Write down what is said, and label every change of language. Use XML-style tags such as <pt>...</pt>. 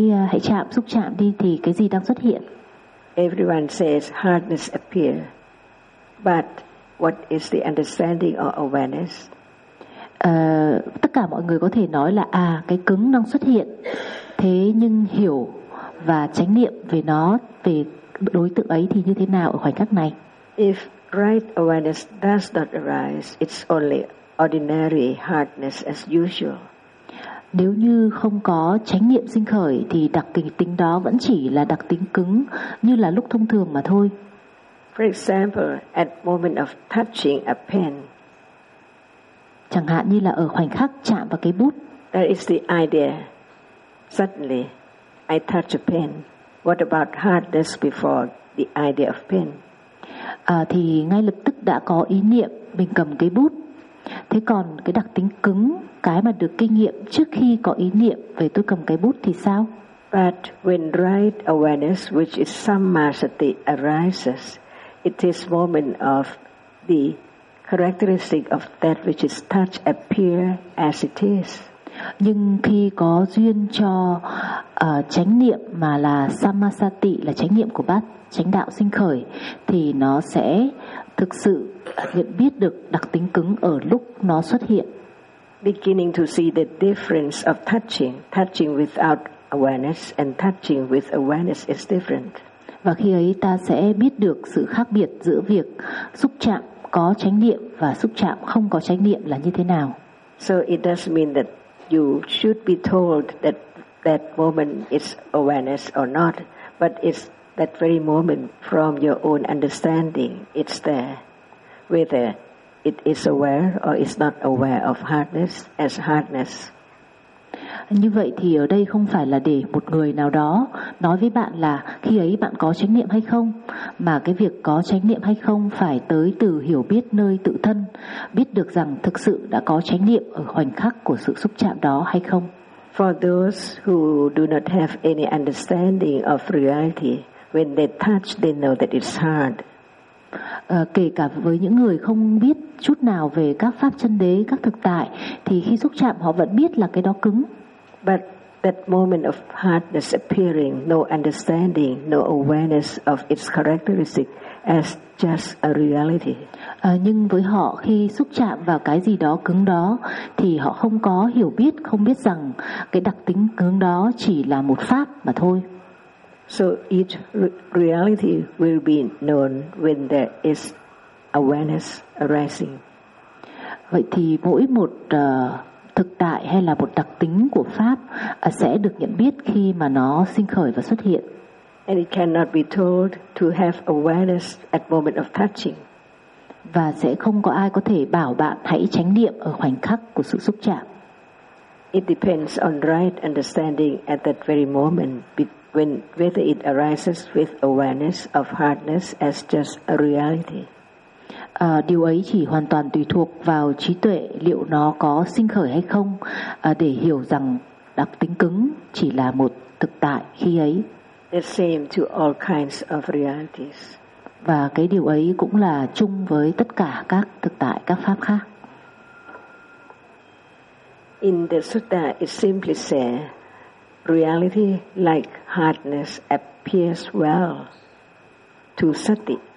<vi>Hãy chạm xúc chạm đi, thì cái gì đang xuất hiện?</vi> <en>Everyone says hardness appear, but what is the understanding or awareness?</en> <vi>Tất cả mọi người có thể nói là cái cứng đang xuất hiện. Thế nhưng hiểu và chánh niệm về nó, về đối tượng ấy thì như thế nào ở khoảnh khắc này?</vi> <en>If right awareness does not arise, it's only ordinary hardness as usual.</en> <vi>Nếu như không có chánh niệm sinh khởi thì đặc tính đó vẫn chỉ là đặc tính cứng như là lúc thông thường mà thôi.</vi> <en>For example, at moment of touching a pen,</en> <vi>chẳng hạn như là ở khoảnh khắc chạm vào cái bút.</vi> <en>That is the idea. Suddenly, I touch a pen. What about hardness before the idea of pen?</en> <vi>Thì ngay lập tức đã có ý niệm mình cầm cái bút. Thế còn cái đặc tính cứng, cái mà được kinh nghiệm trước khi có ý niệm về tôi cầm cái bút thì sao?</vi> <en>But when right awareness, which is sammasati, arises, it is moment of the characteristic of that which is touch appear as it is.</en> <vi>Nhưng khi có duyên cho chánh niệm mà là sammasati, là chánh niệm của bát chánh đạo sinh khởi, thì nó sẽ thực sự nhận biết được đặc tính cứng ở lúc nó xuất hiện.</vi> <en>Beginning to see the difference of touching, touching without awareness and touching with awareness is different.</en> <vi>Và khi ấy ta sẽ biết được sự khác biệt giữa việc xúc chạm có chánh niệm và xúc chạm không có chánh niệm là như thế nào.</vi> <en>So it does mean that you should be told that that moment is awareness or not, but it's that very moment from your own understanding, it's there. Whether it is aware or is not aware of hardness as hardness.</en> <vi>Như vậy thì ở đây không phải là để một người nào đó nói với bạn là khi ấy bạn có chánh niệm hay không, mà cái việc có chánh niệm hay không phải tới từ hiểu biết nơi tự thân, biết được rằng thực sự đã có chánh niệm ở khoảnh khắc của sự xúc chạm đó hay không.</vi> <en>For those who do not have any understanding of reality, when they touch, they know that it's hard.</en> <vi>Kể cả với những người không biết chút nào về các pháp chân đế, các thực tại, thì khi xúc chạm họ vẫn biết là cái đó cứng.</vi> <en>But that moment of hardness appearing, no understanding, no awareness of its characteristic as just a reality.</en> <vi>Nhưng với họ khi xúc chạm vào cái gì đó cứng đó thì họ không có hiểu biết, không biết rằng cái đặc tính cứng đó chỉ là một pháp mà thôi.</vi> <en>So each reality will be known when there is awareness arising.</en> <vi>Vậy thì mỗi một thực tại hay là một đặc tính của pháp sẽ được nhận biết khi mà nó sinh khởi và xuất hiện.</vi> <en>And it cannot be told to have awareness at moment of touching.</en> <vi>Và sẽ không có ai có thể bảo bạn hãy chánh niệm ở khoảnh khắc của sự xúc chạm.</vi> <en>It depends on right understanding at that very moment when whether it arises with awareness of hardness as just a reality.</en> <vi>Điều ấy chỉ hoàn toàn tùy thuộc vào trí tuệ liệu nó có sinh khởi hay không, để hiểu rằng đặc tính cứng chỉ là một thực tại khi ấy.</vi> <en>The same to all kinds of realities.</en> <vi>Và cái điều ấy cũng là chung với tất cả các thực tại, các pháp khác.</vi> <en>In the sutta, it simply says, reality like hardness appears well to sati.</en>